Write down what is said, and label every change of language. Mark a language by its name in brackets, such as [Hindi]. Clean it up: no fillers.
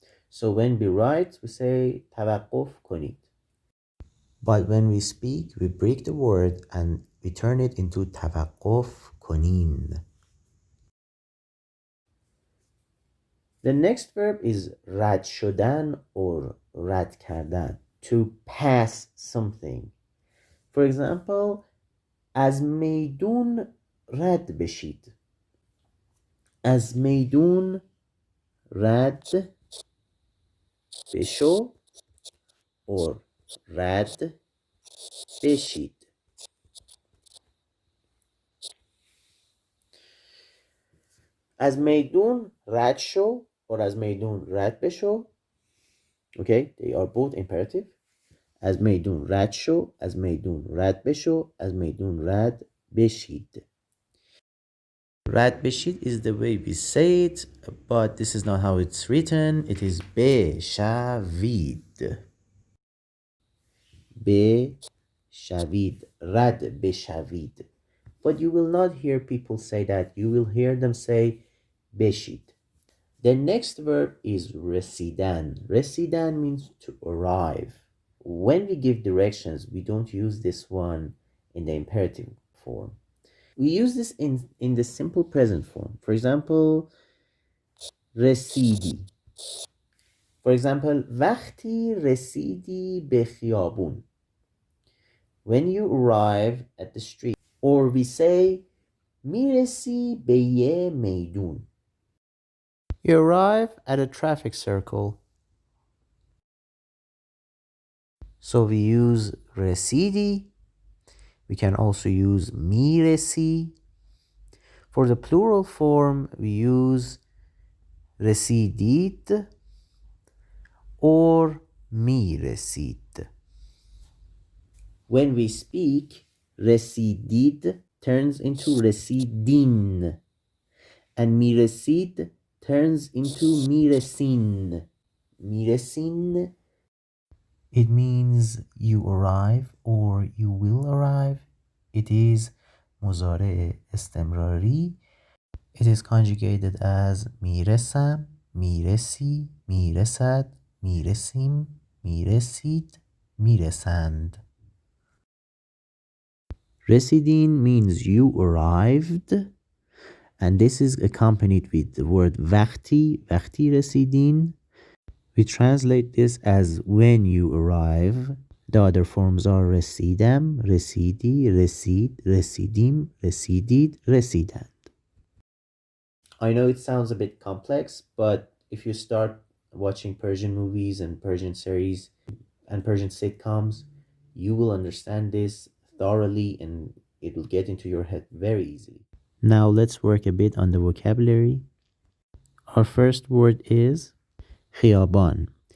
[English] So when we write, we say [Persian] توقف کنید. [English] But when we speak, we break the word and we turn it into [Persian] توقف کنین. [English] The next verb is [Persian] رد شدن [English] or [Persian] رد کردن. [English] To pass something. For example, [Persian] از میدون رد بشید. از میدون رد بشو or رد بشید. از میدون رد شو or از میدون رد بشو. [English] Okay, they are both imperative. [Persian] از میدون رد شو, از میدون رد بشو, از میدون رد بشید. رد بشید [English] is the way we say it, but this is not how it's written. It is بشوید. [Persian] بشوید. رد بشوید. [English] But you will not hear people say that. You will hear them say بشید. The next verb is رسیدن. رسیدن means to arrive. When we give directions, we don't use this one in the imperative form. We use this in the simple present form. For example, رسیدی. For example, [Persian] وقتی رسیدی به خیابون. [English] When you arrive at the street. Or we say [Persian] میرسی به یه میدون. [English] You arrive at a traffic circle. So we use رسیدی. We can also use میرسی. For the plural form, we use رسیدید or میرسید. When we speak, رسیدید turns into رسیدین. And میرسید turns into میرسین. [Persian] میرسین. [English] It means you arrive or you will arrive. It is [Persian] مضارع استمراری. [English] It is conjugated as [Persian] میرسم، میرسی، میرسد، میرسیم، میرسید، میرسند. [English] رسیدین means you arrived, and this is accompanied with the word وقتی. [Persian] وقتی رسیدین. [English] We translate this as when you arrive. The other forms are [Persian] رسیدم، رسیدی، رسید، رسیدیم، رسیدید، رسیدند. [English] I know it sounds a bit complex, but if you start watching Persian movies and Persian series and Persian sitcoms, you will understand this thoroughly and it will get into your head very easily. Now let's work a bit on the vocabulary. Our first word is خیابان.